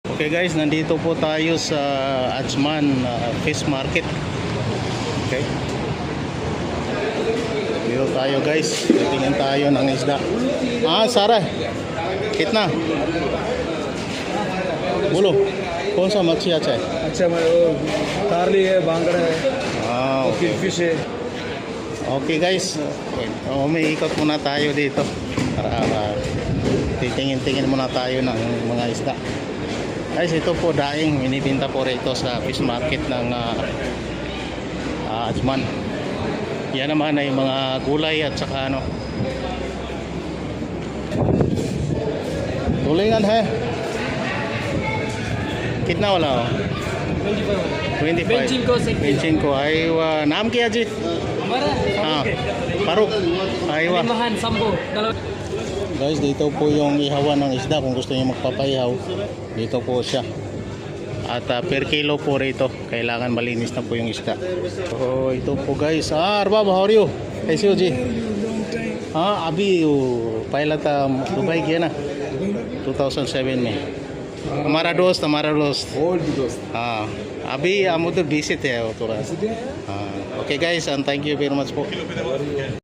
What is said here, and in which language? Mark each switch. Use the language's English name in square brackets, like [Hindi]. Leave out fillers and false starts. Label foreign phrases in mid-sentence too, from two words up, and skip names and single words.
[English] Okay guys, [Filipino] nandito po tayo sa Ajman Fish Market. [English] Okay. [Filipino] Dito tayo guys, titingin tayo ng isda. Sarah, [Hindi] kitna? बोलो कौन सा मच्छी अच्छा है? अच्छा तारली है, बांगड़ा है, [English] Okay. [Hindi] फिश है. [English] Okay guys, [Filipino] umiikot muna tayo dito para titingin-tingin muna tayo ng mga isda. Guys, ito po daing binibenta po rito sa fish market ng Ajman. Yan naman ay mga gulay at saka ano. Tulingan he. [Hindi] कितना वाला हो? 25. बेंचिंग को आईवा नाम क्या जी? Paruk. Aywa. [Filipino] Guys, dito po yung ihawan ng isda kung gusto niyo magpapayaw. Dito po siya. At per kilo po rito. Kailangan malinis na po yung isda. So, ito po guys. [English] Arbab, how are you? [Hindi] कैसे हो जी? अभी पहला था दुबई गया ना 2007 में. हमारा दोस्त ओल्ड दोस्त. हाँ अभी हम उधर बीसी थे थोड़ा. [English] Okay guys, and thank you very much po.